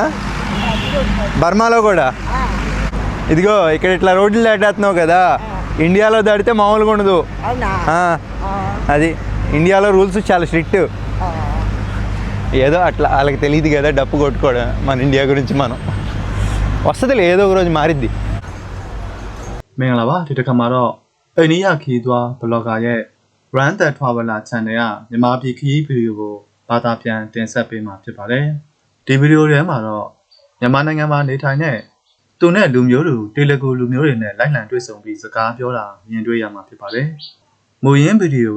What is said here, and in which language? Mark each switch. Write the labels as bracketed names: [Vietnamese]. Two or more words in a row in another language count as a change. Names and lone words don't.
[Telugu] బర్మాలో కూడా ఇదిగో ఇక్కడ ఇట్లా రోడ్లు దాటేస్తున్నావు కదా, ఇండియాలో దాటితే మామూలుగా ఉండదు. అది ఇండియాలో రూల్స్ చాలా స్ట్రిక్ట్. ఏదో అట్లా వాళ్ళకి తెలియదు కదా డప్పు కొట్టుకోవడం. మన ఇండియా గురించి మనం వస్తుంది, ఏదో ఒక రోజు మారిద్ది. [Burmese] မင်္ဂလာပါဒီတစ်ခါမှာတော့အိန္ဒိယခီးသွားဘလော့ဂါရဲ့ Run That Traveler Channel ကမြန်မာပြည်ခီးဗီဒီယိုကိုဘာသာပြန်တင်ဆက်ပေးမှာဖြစ်ပါတယ်ဒီဗီဒီယိုထဲမှာတော့မြန်မာနိုင်ငံ မှာနေထိုင်တဲ့သူနဲ့လူမျိုးတွေတေလဂူလူမျိုးတွေနဲ့လိုက်လံတွေ့ဆုံပြီးစကားပြောတာမြင်တွေ့ရမှာဖြစ်ပါတယ်မူရင်းဗီဒီယိုက